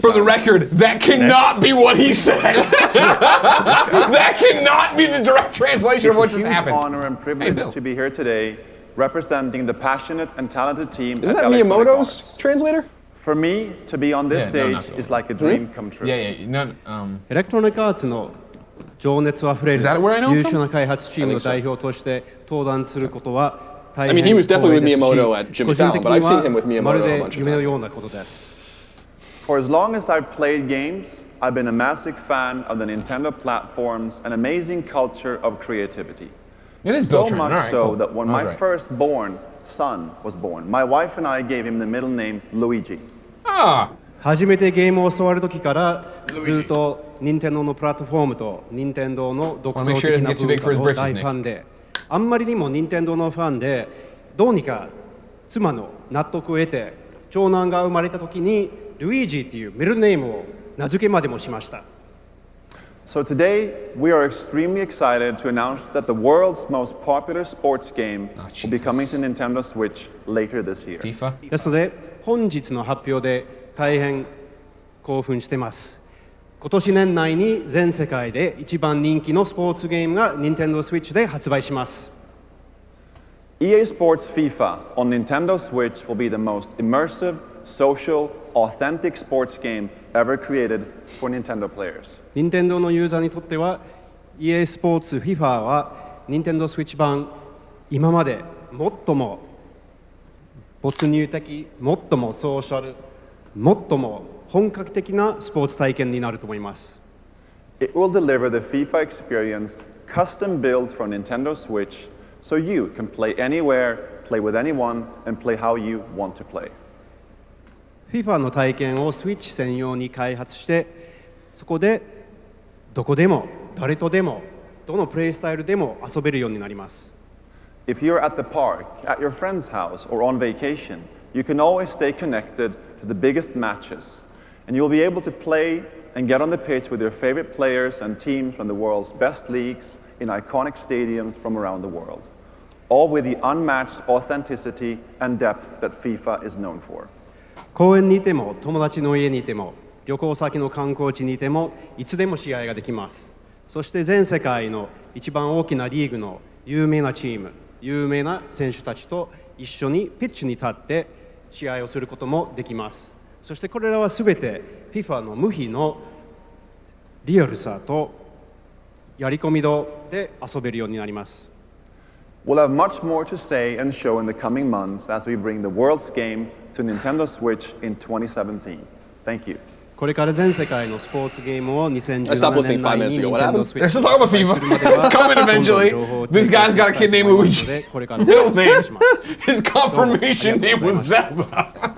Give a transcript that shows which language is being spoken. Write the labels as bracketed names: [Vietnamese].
[English] For the record, that cannot be what he said. That cannot be the direct translation of what just happened. It's a huge honor and privilege to be here today, representing the passionate and talented team. Isn't that Miyamoto's translator? For me, to be on this stage is like a dream come true. [Japanese] Electronic Arts の情熱あふれる優秀な開発チームの代表として登壇することは [English] I mean, he was definitely with Miyamoto at Jimmy Fallon, but I've seen him with Miyamoto a bunch of times. For as long as I've played games, I've been a massive fan of the Nintendo platforms and amazing culture of creativity. It is so Beltran. much Right, so cool. that when my firstborn son was born, my wife and I gave him the middle name Luigi. [Japanese] 初めてゲームを教わる時からずっと任天堂のプラットフォームと任天堂の独創的な文化の大ファンで、あんまりにも任天堂のファンで、どうにか妻の納得を得て長男が生まれた時にルイージっていうミドルネームを名付けまでもしました。 [English] So today, we are extremely excited to announce that the world's most popular sports game will be coming to Nintendo Switch later this year. FIFA? [Japanese] ですので、本日の発表で大変興奮してます。今年年内に全世界で一番人気のスポーツゲームが Nintendo Switch で発売します。 [English] EA Sports FIFA on Nintendo Switch will be the most immersive, social, authentic sports game ever created for Nintendo players. [Japanese] 任天堂のユーザーにとっては EA スポーツ FIFA は Nintendo Switch 版今まで最も没入的、最もソーシャル、最も本格的なスポーツ体験になると思います。 [English] It will deliver the FIFA experience custom built for Nintendo Switch so you can play anywhere, play with anyone, and play how you want to play. [Japanese] FIFA の体験を Switch 専用に開発して、そこでどこでも誰とでもどのプレイスタイルでも遊べるようになります。 [English] If you're at the park, at your friend's house, or on vacation, you can always stay connected to the biggest matches, and you'll be able to play and get on the pitch with your favorite players and teams from the world's best leagues in iconic stadiums from around the world, all with the unmatched authenticity and depth that FIFA is known for. [Japanese] 公園にいても友達の家にいても旅行先の観光地にいてもいつでも試合ができます。そして全世界の一番大きなリーグの有名なチーム、有名な選手たちと一緒にピッチに立って試合をすることもできます。そしてこれらはすべて FIFA の無比のリアルさとやり込み度で遊べるようになります。 [English] We'll have much more to say and show in the coming months as we bring the world's game to Nintendo Switch in 2017. Thank you. [Japanese] これから全世界のスポーツゲームを2017 [English] I stopped listening 5 minutes ago. What happened? They're still talking about FIFA. It's coming eventually. This guy's got a kid named Luigi. Middle name. His confirmation name was Zelda.